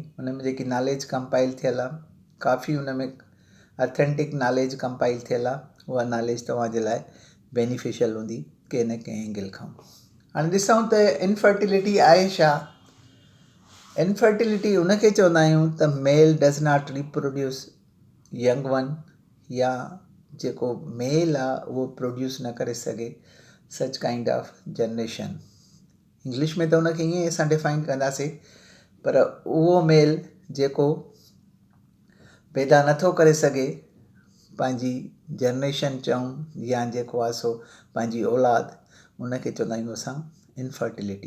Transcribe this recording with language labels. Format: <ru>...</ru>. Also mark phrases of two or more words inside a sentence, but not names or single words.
<sd>उन में जेकी</sd> <en>knowledge compile</en> <sd>थियल आहे काफ़ी उन में</sd> <en>authentic knowledge compile</en> <sd>थियल आहे. उहा नॉलेज तव्हांजे लाइ बेनिफिशियल हूंदी कंहिं न कंहिं एंगल खां. हाणे ॾिसूं त इनफर्टिलिटी आहे छा. इनफर्टिलिटी उनखे चवंदा आहियूं त</sd> <en>male does not reproduce young one,</en> <sd>या जेको मेल आहे उहो प्रोड्यूस न करे सघे</sd> <en>such kind of generation.</en> <sd>इंग्लिश में त उनखे ईअं ई असां डिफाइन कंदासीं, पर उहो मेल जेको पैदा नथो करे सघे पंहिंजी जनरेशन चऊं या जेको आहे सो पंहिंजी औलाद, उनखे चवंदा आहियूं असां इनफर्टिलिटी.</sd>